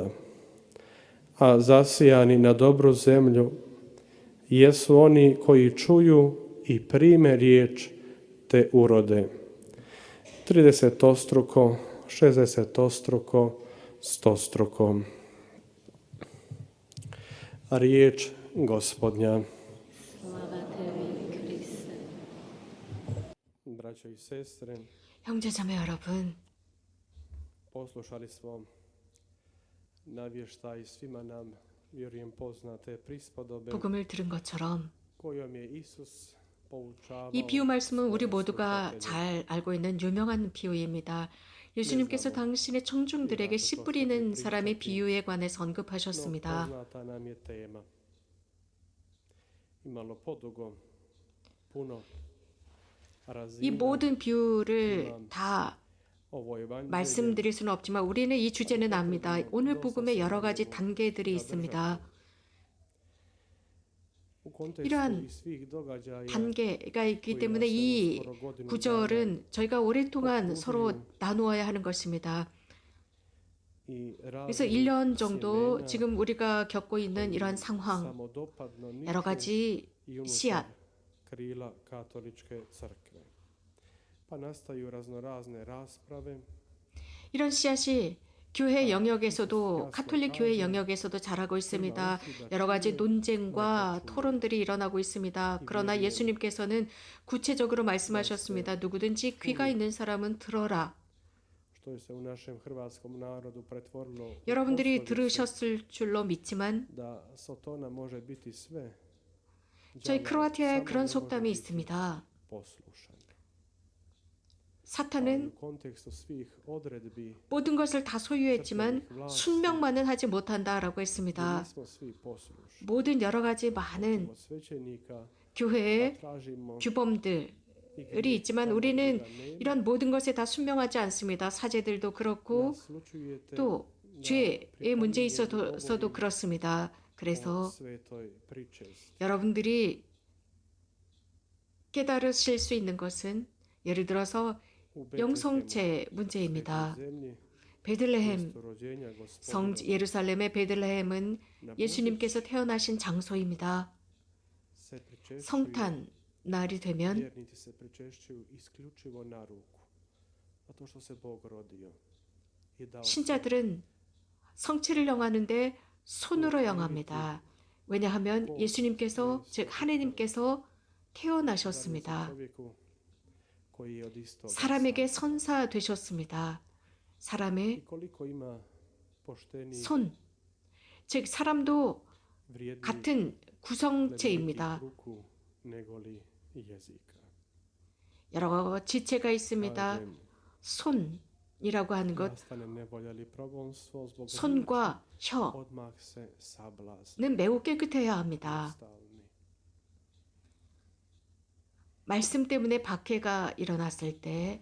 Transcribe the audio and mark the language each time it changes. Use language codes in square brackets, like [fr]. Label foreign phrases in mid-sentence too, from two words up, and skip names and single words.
[hr] A zasijani na dobru zemlju jesu oni koji čuju i prime riječ, te urode 30-struko, 60-struko, 100-struko. Riječ Gospodnja. Slava tebi, Kriste. Braćo i sestre, [ko] 형제자매 여러분, [hr] poslušali smo navještaj svima nam, vjerujem, poznate prispodobe [ko] 복음을 들은 것처럼 [hr] kojom je Isus poučavao [ko] 이 비유 말씀은 우리 [hr] svoje [ko] 모두가 [hr] slušatelje. [ko] 잘 알고 있는 유명한 비유입니다. 예수님께서 당신의 청중들에게 씨 뿌리는 사람의 비유에 관해서 [hr] No, [ko] 언급하셨습니다. [hr] poznata nam je tema. Imalo podugo, puno [ko] 이 [hr] razina. [ko] 모든 비유를 다 [hr] Ovo evanđelje [ko] 말씀드릴 수는 없지만 우리는 이 주제는 압니다. 오늘 복음에 여러 가지 단계들이 있습니다. [hr] U kontekstu [ko] 이러한 [hr] i svih događaja [ko] 단계가 있기 때문에 이 구절은 저희가 오랫동안 서로 나누어야 하는 것입니다. [hr] i [ko] 그래서 [hr] raznih [ko] 1년 정도 [hr] sjemena [ko] 지금 우리가 겪고 있는 이러한 상황, [hr] samodopadno [ko] 여러 [hr] niču [ko] 가지 [hr] i unutar [ko] 씨앗, [hr] krila katoličke crkve. Pa nastaju raznorazne rasprave, [ko] 이런 씨앗이 교회 영역에서도 가톨릭 교회 영역에서도 자라고 있습니다. 여러 가지 논쟁과 토론들이 일어나고 있습니다. 그러나 예수님께서는 구체적으로 말씀하셨습니다. 누구든지 귀가 있는 사람은 들어라. [hr] što je se u našem hrvatskom narodu pretvorilo u [ko] 여러분들이 [hr] poslovicu [ko] 들으셨을 줄로 믿지만 [hr] da Sotona može biti sve. [ko] 저희 [hr] đavolj [ko] 크로아티아에 [hr] samo [ko] 그런 [hr] ne može [ko] 속담이 [hr] biti [ko] 있습니다. [hr] poslušan. Ali [ko] 사탄은 [hr] u kontekstu svih odredbi [ko] 모든 것을 다 소유했지만 순명만은 하지 못한다라고 [hr] mi [ko] 했습니다. [hr] nismo svi poslušni. [ko] 모든 여러 가지 많은 [hr] Od svećenika [ko] 교회의 [hr] tražimo [ko] 규범들이 있지만 우리는 이런 모든 것에 다 순명하지 않습니다. 사제들도 그렇고 [hr] naslučujete [ko] 또 죄의 문제에 있어서도 그렇습니다. [hr] o [ko] 그래서 [hr] svetoj pričesti. [ko] 여러분들이 깨달으실 수 있는 것은 예를 들어서 [hr] U Betlehemu, [ko] 영성체 문제입니다. [hr] svetoj zemlji, [ko] 베들레헴, [hr] mjestu rođenja [ko] 성 [hr] Gospodina, [ko] 예루살렘의 베들레헴은 예수님께서 태어나신 장소입니다. [hr] se pričešćuju, [ko] 성탄 날이 되면 [hr] vjernici se pričešćuju isključivo na ruku, zato što se Bog rodio i dao [ko] 신자들은 성체를 영하는데 손으로 영합니다. 왜냐하면 예수님께서 즉 하느님께서 태어나셨습니다. [hr] čovjeku koji je od istoga [ko] 사람에게 선사 되셨습니다. [hr] I [ko] 사람의 [hr] koliko ima pošteni, [ko] 손, 즉 사람도 [hr] vrijedni, [ko] 같은 구성체입니다. [hr] ruku negoli jezika. [ko] 여러 지체가 있습니다. [hr] Kažem, [ko] 손이라고 하는 것, [hr] nastane nevolja ili progonstvo zbog [ko] 손과 [hr] riječi, [ko] 혀는 [hr] odmah se sablazni, [ko] 매우 깨끗해야 합니다. [hr] stalni. [ko] 말씀 때문에 박해가 일어났을 때